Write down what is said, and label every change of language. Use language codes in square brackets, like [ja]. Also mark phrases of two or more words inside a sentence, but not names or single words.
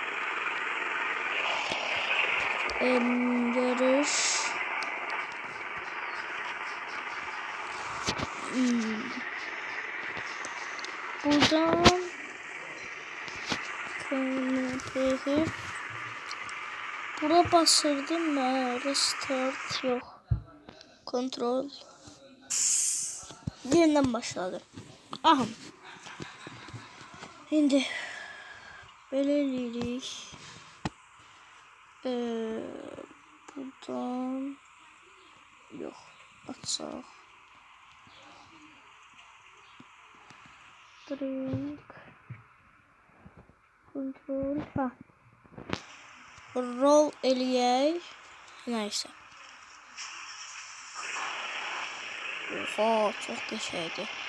[tr] Yarış. Buradan bura basırdım mı? Restart yok. Kontrol. Yeniden başladı. Aha. Şimdi böyle lirik. Buradan yok. Açsak. Drink. [az] Kontrol. Ha. Roll eləyək. [tr] Neyse. Oha, çok qəşəngdir.